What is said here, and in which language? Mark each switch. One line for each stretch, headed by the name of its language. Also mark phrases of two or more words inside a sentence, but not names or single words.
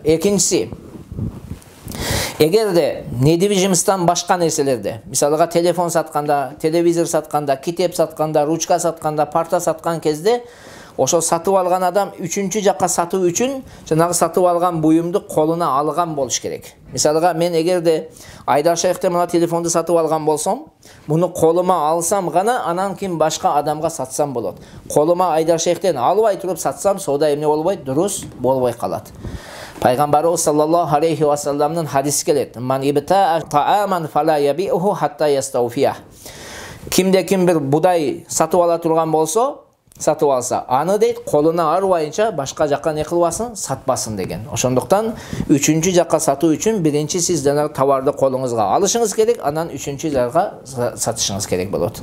Kyrgyz: Экинчиси, эгерде недвижимостьтан башка нерселерде, мисалга телефон сатканда, телевизор сатканда, китеп сатканда, ручка сатканда, парта саткан кезде, ошол сатып алган адам үчүнчү жакка сатуу үчүн жанагы сатып алган буюмду колуна алган болуш керек. Мисалга, мен эгерде Айдар Шейхтен мына телефонду сатып алган болсом, муну колума алсам гана, анан кийин башка адамга сатсам болот. Колума Айдар Шейхтен албай туруп сатсам, соода эмне болбойт? Дурус болбой калат. Пайгамбарыбыз
Arabic: صلى الله عليه وسلم
Kyrgyz: хадиси келет.
Arabic: من ابتاع طعاما فلا يبعه حتى يستوفيه.
Kyrgyz: Кимде ким бир будай сатып ала турган болсо, сатып алса, аны дейт колуна арбайынча башка жакка не кылбасын, сатпасын деген. Ошондуктан үчүнчү жакка сатуу үчүн биринчи сиз жанагы товарды колуңузга алышыңыз керек, анан үчүнчү жакка сатышыңыз керек болот.